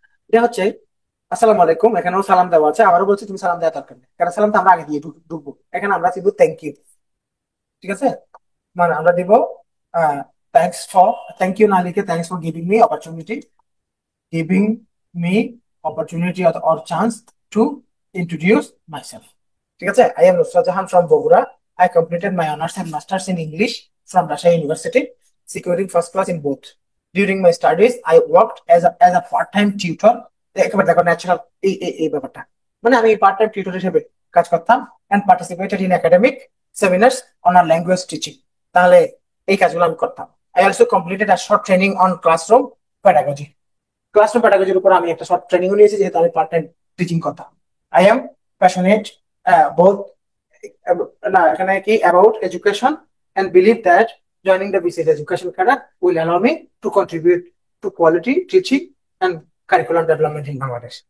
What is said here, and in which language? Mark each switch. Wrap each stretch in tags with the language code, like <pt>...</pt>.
<bn>এটা হচ্ছে আসসালামু আলাইকুম, এখানেও সালাম দেওয়া আছে, আবারও বলছি তুমি সালাম দেওয়া দরকার নেই, কারণ সালাম তো আমরা আগে দিয়ে ঢুকবো। এখানে আমরা দিব থ্যাংক ইউ। ঠিক আছে, মানে আমরা দিব</bn> <en>thanks for, thank you</en> <bn>না লিখে</bn> <en>Thanks for giving me opportunity, giving me opportunity or chance to introduce myself.</en> <bn>ঠিক আছে,</bn> <en>I am Nusrat Jahan from Bogura. I completed my honors and masters in English from Rajshahi University, securing first class in both. During my studies, I worked as a part-time tutor.</en> <bn>একেবারে দেখো natural এই ব্যাপারটা, মানে আমি part time tutor হিসেবে কাজ করতাম,</bn> <en>and participated in academic seminars on our language teaching.</en> <bn>তাহলে এই কাজগুলো আমি করতাম।</bn> <en>I also completed a short training on classroom pedagogy.</en> <bn>Classroom প্যাডাগজির উপর আমি একটা শর্ট ট্রেনিং নিয়েছি, যেহেতু আমি পার্ট টাইম টিচিং করতাম।</bn> <en>I am passionate both,</en> <bn>না এখানে কি,</bn> <en>About education, and believe that joining the BCS education cadre will allow me to contribute to quality teaching and curriculum development in Bangladesh.</en>